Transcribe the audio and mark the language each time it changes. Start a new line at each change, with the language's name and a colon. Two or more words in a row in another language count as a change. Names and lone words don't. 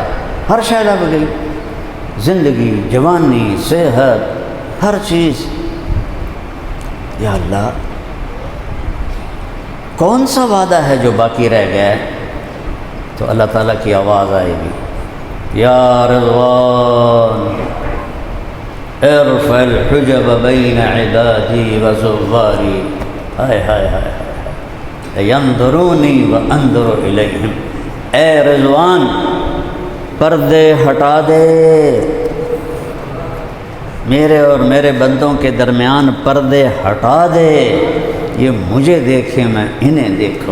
Urdu: ہر شے لگ گئی، زندگی، جوانی، صحت، ہر چیز۔ یا اللہ کون سا وعدہ ہے جو باقی رہ گیا ہے؟ تو اللہ تعالیٰ کی آواز آئے گی،
Arabic: یا رضوان ارفع الحجب بین عبادی و زواری،
Urdu: ہائے ہائے ہائے،
Arabic: ینظرونی وانظر الیہم،
Urdu: اے رضوان پردے ہٹا دے، میرے اور میرے بندوں کے درمیان پردے ہٹا دے، یہ مجھے دیکھیں میں انہیں دیکھوں۔